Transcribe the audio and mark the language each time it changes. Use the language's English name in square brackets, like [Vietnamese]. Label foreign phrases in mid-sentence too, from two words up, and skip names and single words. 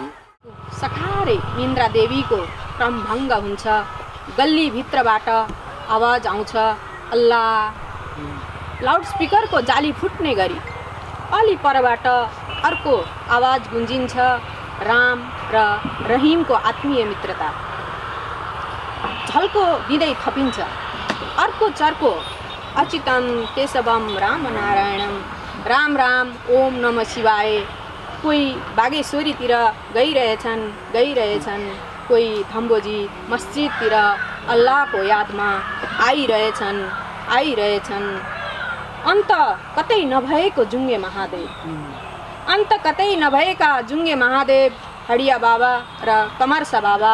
[Nepali] सखारे इन्द्रा देवीको क्रमभङ्ग हुन्छ, गल्लीभित्रबाट आवाज आउँछ अल्लाह। लाउडस्पिकरको जाली फुट्ने गरी अलि परबाट अर्को आवाज गुन्जिन्छ, राम र रहिमको आत्मीय मित्रता। झल्को दिँदै थपिन्छ अर्को चर्को, [Sanskrit] अच्युतम केशवम राम नारायणम, राम राम ओम नमः शिवाय। [Nepali] कोही बागेश्वरीतिर गइरहेछन्, कोही थम्बोजी मस्जिदतिर अल्लाहको यादमा आइरहेछन्। अन्त कतै नभएको जुङ्गे महादेव, अन्त कतै नभएका जुङ्गे महादेव, हडिया बाबा र कमर्सा बाबा।